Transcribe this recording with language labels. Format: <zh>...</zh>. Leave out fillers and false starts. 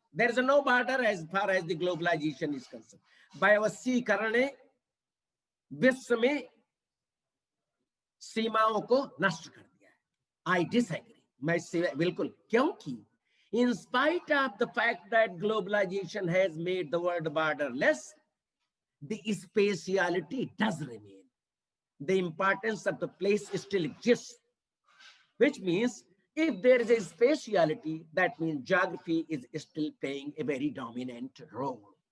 <en>There is no border as far as the globalization is concerned.</en> <hi>वैश्वीकरण ने विश्व में सीमाओं को नष्ट कर दिया है।</hi> <en>I disagree.</en> <hi>मैं इससे बिल्कुल, क्योंकि</hi> <en>in spite of the fact that globalization has made the world borderless, the spatiality does remain. The importance of the place still exists, which means if there is a spatiality, that means geography is still playing a very dominant role.</en>